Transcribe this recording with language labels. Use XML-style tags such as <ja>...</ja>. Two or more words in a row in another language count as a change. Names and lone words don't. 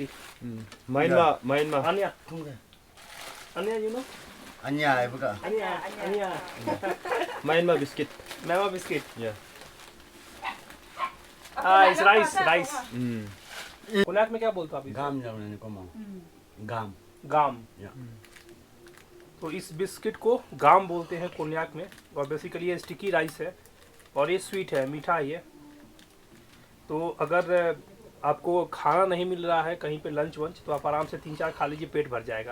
<en>Myanmar. Anya you know?</en> <nbe>Anya ay buka. आनिया</nbe> <en>Myanmar biscuit. Myanmar biscuit. Yeah. It's rice.</en> <hi>कोन्याक में क्या बोलते हो आप?</hi> <nbe>Gam jaw na ni ko mo. Gam. गाम।</nbe> <en>Yeah.</en> <hi>तो इस बिस्किट को गाम बोलते हैं कोन्याक में। और बेसिकली ये</hi> <en>sticky rice</en> <hi>है और ये स्वीट है, मीठा है ये। तो अगर आपको खाना नहीं मिल रहा है कहीं पे लंच वंच, तो आप आराम से 3-4 खा लीजिए, पेट भर जाएगा।</hi>